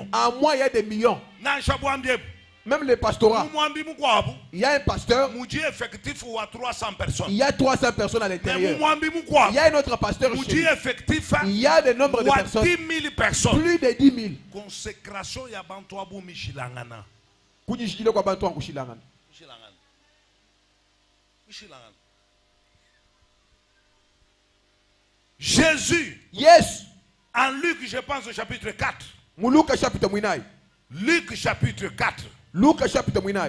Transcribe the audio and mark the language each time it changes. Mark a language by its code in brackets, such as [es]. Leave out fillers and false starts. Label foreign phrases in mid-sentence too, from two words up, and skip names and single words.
[fr] À moi, il y a des millions. Même les pastorats. Il y a un pasteur. Il y a 300 personnes à l'intérieur. Il y a un autre pasteur chez lui. Il y a des nombres de personnes. Plus de 10 000. [lua] Consécration ya bantu abu mishilangana. [fr] Jésus. Yes. En Luc, je pense au chapitre 4. Luc chapitre 4. Luc chapitre 9.